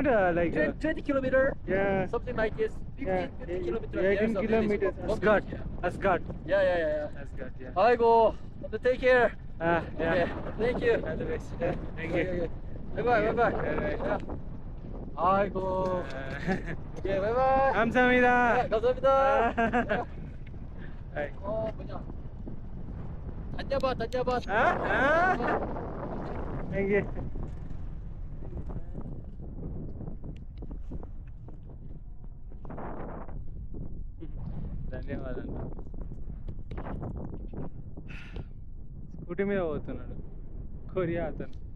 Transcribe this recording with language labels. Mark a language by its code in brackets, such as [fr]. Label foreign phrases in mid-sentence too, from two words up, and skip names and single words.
[en] 20 kilometer. Yeah. Something like this. 15 kilometers. 18 kilometers. Asgard. Asgard. Yeah. Asgard, yeah. I go. Take care. Yeah. Okay. Thank you. All the best. Yeah. Thank you. Okay. Bye bye. Bye-bye. Yeah. [ko] 아이고. [en] okay, bye-bye. [ko] 감사합니다. 네, 감사합니다. 아이. 뭐냐. 다녀봐, 다녀봐. [en] thank you. ధన్యవాదాలు. [te] స్కూటీ మీద పోతున్నాడు కొరియా అతను.